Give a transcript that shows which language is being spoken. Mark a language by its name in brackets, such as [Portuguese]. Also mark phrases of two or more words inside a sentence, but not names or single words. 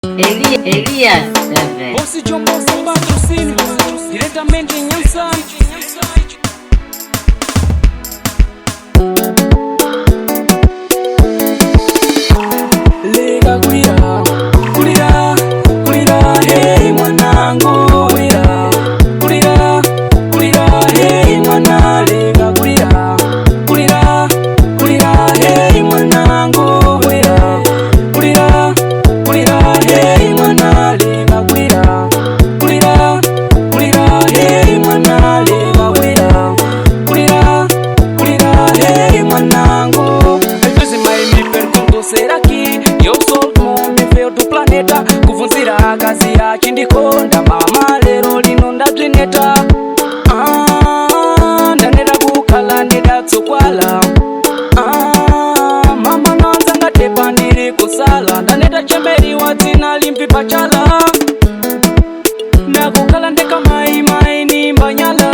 [Portuguese] Elias também. Você de um bom patrocínio, diretamente em Ansan. [Nyanja] Leca, Culira, Culira, Culira, hey mwanangu, Culira, Culira, Culira, hey mwana, Leca, Culira, Culira, Culira, hey mwanangu, Culira, Culira, Culira, hey mwana, Leca, Culira, Culira, Culira, hey mwana, Leca, Culira, Culira, Culira, hey mwanangu. [Portuguese] Às vezes mais me pergunto, será que eu sou o homem feio do planeta? [Nyanja] Kuvunzira akazi achindikonda mama lero lino ndabzineta. Ndaneta kukhala ndidatsokwala. Mama nanza ngatepa ndiri kusala. Ndaneta chemberiwa dzina limpi pachala. Nakukhala ndeka mai ni mbanyala.